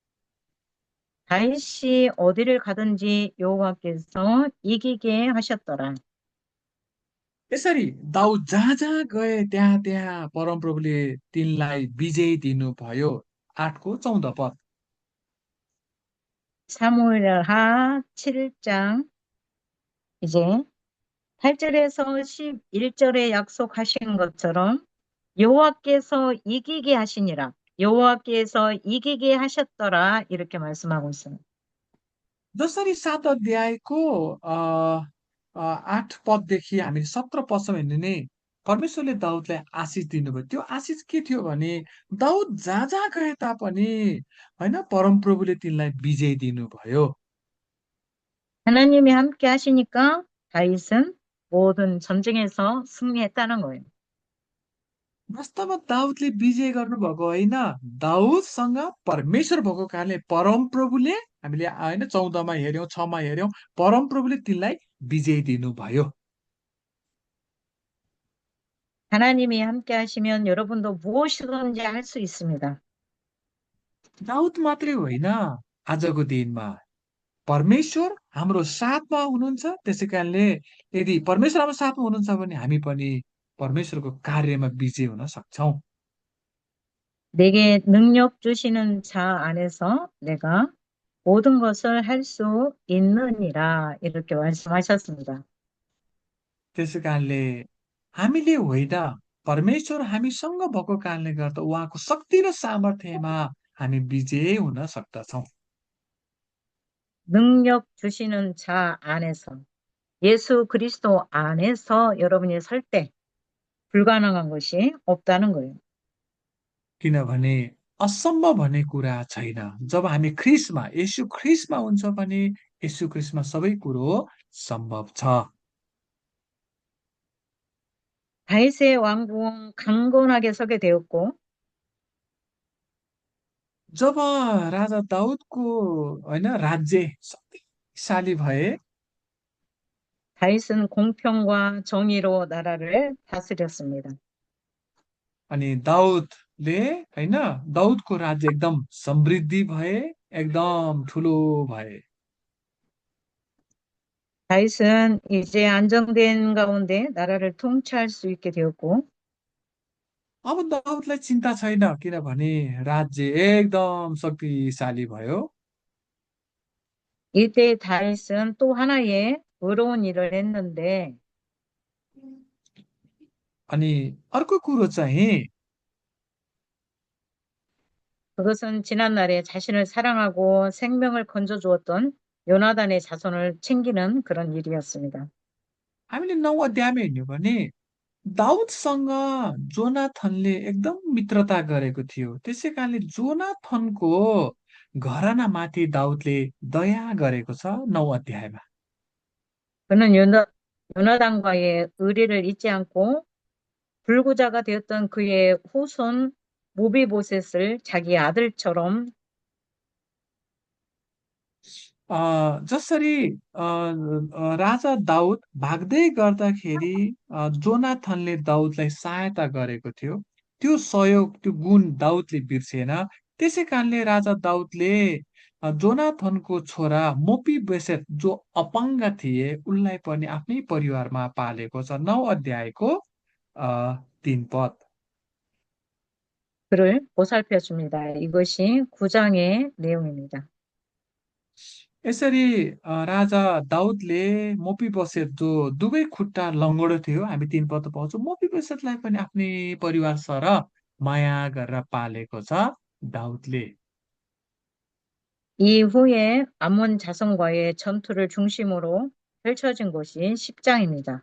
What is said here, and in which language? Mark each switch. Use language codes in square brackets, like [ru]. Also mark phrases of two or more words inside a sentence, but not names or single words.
[ko] 다윗이 어디를 가든지 여호와께서 이기게 하셨더라. [ne] यसरी दाउद जहाँ जहाँ गए त्यहाँ त्यहाँ परमप्रभुले तिनलाई विजय दिनुभयो। 8को 14 पद। [ko] 사무엘하 7장 이제 8절에서 11절에 약속하신 것처럼 여호와께서 이기게 하시니라. 여호와께서 이기게 하셨더라. 이렇게 말씀하고 있습니다. [ne] जसरी 7 अध्यायको 8 पददेखि हामी 17 पदसम्म हेर्ने नि परमेश्वरले दाउदलाई आशिष दिनुभयो। त्यो आशिष के थियो भने दाउद जहाँ जहाँ गए तापनि होइन परमप्रभुले तिनलाई विजय दिनुभयो। [ko] 하나님이 함께 하시니까 다윗은 모든 전쟁에서 승리했다는 거예요. [ne] वास्तवमा दाउदले विजय गर्नुभएको होइन, दाउदसँग परमेश्वर भएको कारणले परमप्रभुले, हामीले होइन 14मा हेर्यौं 6मा हेर्यौं, परमप्रभुले तिनलाई विजय दिनुभयो। [ko] 하나님이 함께 하시면 여러분도 무엇이든지 할 수 있습니다. [ne] दाउद मात्रै होइन, आजको दिनमा परमेश्वर हाम्रो साथमा हुनुहुन्छ। त्यसै कारणले यदि परमेश्वर हाम्रो साथमा हुनुहुन्छ भने हामी पनि परमेश्वरको कार्यमा विजय हुन सक्छौं। [ko] 내게 능력 주시는 자 안에서 내가 모든 것을 할 수 있느니라 이렇게 말씀하셨습니다. [ne] त्यसै कारणले हामीले होइन, परमेश्वर हामीसँग भएको कारणले गर्दा उहाँको शक्ति र सामर्थ्यमा हामी विजयी हुन सक्दछौँ। [ko] 능력 주시는 자 안에서 예수 그리스도 안에서 여러분이 설 때 불가능한 것이 없다는 거예요. [ne] किनभने असम्भव भन्ने कुरा छैन। जब हामी ख्रिस्टमा, येशू ख्रिस्टमा हुन्छ भने येशू ख्रिस्टमा सबै कुरो सम्भव छ। [ko] 다윗의 왕궁 강건하게 서게 되었고 [ne] जब राजा दाउदको होइन राज्य शक्तिशाली भए [ko] 다윗은 공평과 정의로 나라를 다스렸습니다. [ne] अनि दाउदले होइन दाउदको राज्य एकदम समृद्धि भए, एकदम ठुलो भए। [ko] 다윗은 이제 안정된 가운데 나라를 통치할 수 있게 되었고 [ne] अब दाउदलाई चिन्ता छैन, किनभने राज्य एकदम शक्तिशाली भयो। [ko] 이때 다윗은 또 하나의 의로운 일을 했는데 [ne] अनि अर्को कुरो चाहिँ [ko] 그것은 지난날에 자신을 사랑하고 생명을 건져주었던 요나단의 자손을 챙기는 그런 일이었습니다. [ne] हामीले 9 अध्यायमा हेर्ने भने दाउदसँग जोनाथनले एकदम मित्रता गरेको थियो। त्यसै कारणले जोनाथनको घरानामाथि दाउदले दया गरेको छ 9 अध्यायमा। [ko] 그는 요나단과의 의리를 잊지 않고 불구자가 되었던 그의 후손 모비보셋을 자기 아들처럼 [ne] जसरी राजा दाउद भाग्दै गर्दाखेरि जोनाथनले दाउदलाई सहायता गरेको थियो, त्यो सहयोग, त्यो गुण दाउदले बिर्सेन। त्यसै कारणले राजा दाउदले जोनाथनको छोरा मोपीबेसेत जो अपाङ्ग थिए उनलाई पनि आफ्नै परिवारमा पालेको छ। 9 अध्यायको 3 पद। [ko] 그를 보살펴 줍니다. 이것이 9장의 내용입니다. [ne] यसरी राजा दाउदले मोपीबसेत जो दुवै खुट्टा लङ्गडो थियो, हामी 3 पद पाउँछौँ, मोपीबसेतलाई पनि आफ्नै परिवार सर माया गरेर पालेको छ दाउदले। [ko] 이후에 암몬 자손과의 전투를 중심으로 펼쳐진 것이 10장입니다.